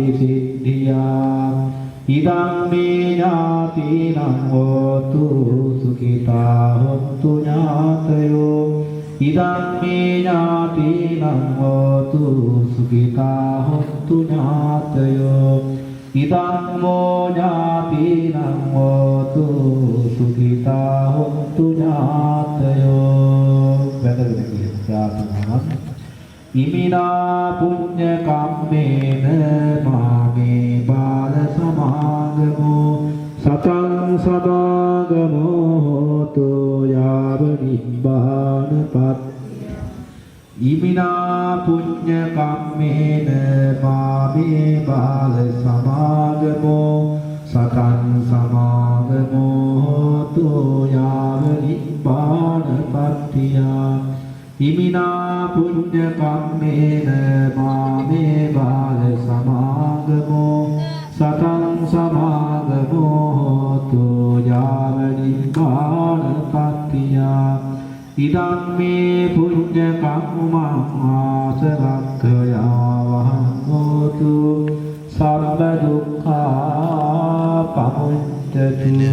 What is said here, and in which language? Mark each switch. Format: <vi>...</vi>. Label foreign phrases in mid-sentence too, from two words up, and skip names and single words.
<pi>සිද්ධියා ඉදං මේ ඥාතිනං හෝතු සුඛිතා හොන්තු ඥාතයෝ ඉදං මේ ඥාතිනං හෝතු සුඛිතා හොන්තු ඥාතයෝ ඉදං මෝ ඥාතිනං හෝතු සුඛිතා හොන්තු ඥාතයෝ</pi> <si>වැදගත් කියන ප්‍රාර්ථනාවක්</si> <pi>ඉමිනා පුඤ්ඤ කම්මේන මාමේ බාල සමාගමෝ සතං සමාගමෝ හෝතු යාව නිබ්බානපත් ඉමිනා පුඤ්ඤ කම්මේන මාමේ බාල සමාගමෝ සතං සමාගමෝ හෝතු යාව නිබ්බානපත්තියා ඉමිනා පුඤ්ඤ කම්මේන මාමේ බාල සමාගමෝ සතං සමාගමෝ හෝතු යාව නිබ්බානපත්තියා ඉදං මේ පුඤ්ඤ කම්මං ආසවක්ඛයාවහං හෝතු සබ්බ දුක්ඛා පමුච්ඡති</pi>